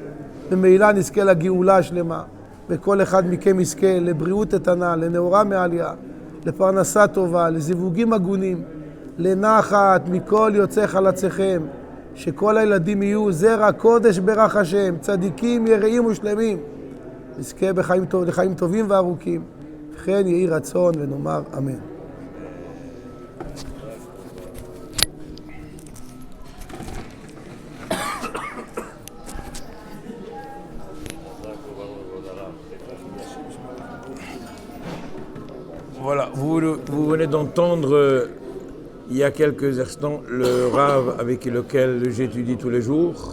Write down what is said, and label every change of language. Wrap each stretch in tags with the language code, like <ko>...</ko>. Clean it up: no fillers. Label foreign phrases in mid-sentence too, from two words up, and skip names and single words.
<he>ממילא נזכה לגאולה השלמה, וכל אחד מכם יזכה לבריאות איתנה, לנאורה מעליה, לפרנסה טובה, לזיווגים הגונים, לנחת מכל יוצא חלציכם, שכל הילדים יהיו זרע קודש ברך השם, צדיקים יראים ושלמים. נזכה לחיים טובים וארוכים, וכן יהי רצון ונאמר אמן.</he> <fr>Voilà, vous venez d'entendre il y a quelques instants le Rav avec lequel j'étudie tous les jours.</fr>